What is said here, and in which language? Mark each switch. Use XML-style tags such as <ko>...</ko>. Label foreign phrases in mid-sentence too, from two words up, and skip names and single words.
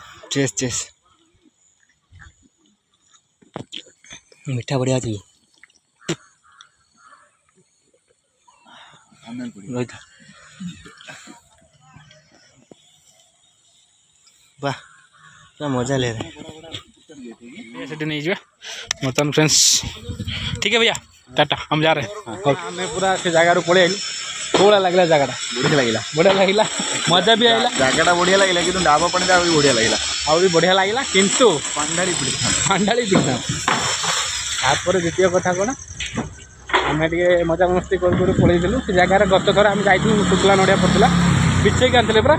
<or>ଚେସ୍ ଚେସ୍ ମିଠା ବଢ଼ିଆ ଅଛି ରହିଥା ବାह ପୁରା</or> <hi>मजा ले रहा है</hi> <or>ସେଠି ନେଇଯିବା ବର୍ତ୍ତମାନ ଫ୍ରେଣ୍ଡସ୍ ଠିକ୍</or> <hi>है भैया टाटा हम जा रहे हैं</hi> <or>ଆମେ ପୁରା ସେ ଜାଗାରୁ ପଳେଇ ଆଇଲୁ କୋଉଭଳିଆ ଲାଗିଲା ଜାଗାଟା ବଢ଼ିଆ ଲାଗିଲା ମଜା ବି ଆଇଲା ଜାଗାଟା ବଢ଼ିଆ ଲାଗିଲା କିନ୍ତୁ ଡାବ ପାଣିଟା ଆହୁରି ବଢ଼ିଆ ଲାଗିଲା ଆହୁରି ବଢ଼ିଆ ଲାଗିଲା କିନ୍ତୁ ପାଣ୍ଡାଳି ପିଡ଼ିଥାନ୍ତା ପାଣ୍ଡାଳି ପିଠା ତାପରେ ଦ୍ୱିତୀୟ କଥା କ'ଣ ଆମେ ଟିକେ ମଜାମସ୍ତି କରୁ କରୁ ପଳେଇଥିଲୁ ସେ ଜାଗାରେ ଗତ ଥର ଆମେ ଯାଇଥିଲୁ ଶୁଖିଲା ନଡ଼ିଆ ପଡ଼ିଥିଲା ବିଛେଇକି ଆଣିଥିଲେ ପୁରା</or>